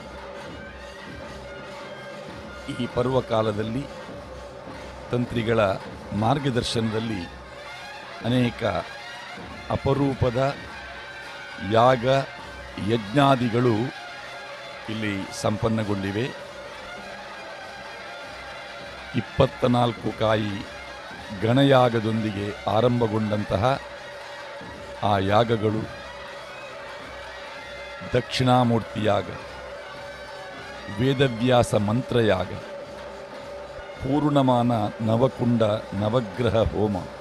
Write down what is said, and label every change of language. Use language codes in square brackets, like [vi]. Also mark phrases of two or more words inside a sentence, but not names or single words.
[kn] ಈ ಪರ್ವಕಾಲದಲ್ಲಿ ತಂತ್ರಿಗಳ ಮಾರ್ಗದರ್ಶನದಲ್ಲಿ ಅನೇಕ ಅಪರೂಪದ ಯಾಗ ಯಜ್ಞಾದಿಗಳು ಇಲ್ಲಿ ಸಂಪನ್ನಗೊಂಡಿವೆ. 24 ಕಾಯಿ ಗಣಯಾಗದೊಂದಿಗೆ ಆರಂಭಗೊಂಡಂತಹ ಆ ಯಾಗಗಳು ದಕ್ಷಿಣಾಮೂರ್ತಿ ಯಾಗ, ವೇದವ್ಯಾಸ ಮಂತ್ರಯಾಗ, ಪೂರ್ಣಮಾನ ನವಕುಂಡ ನವಗ್ರಹ ಹೋಮ,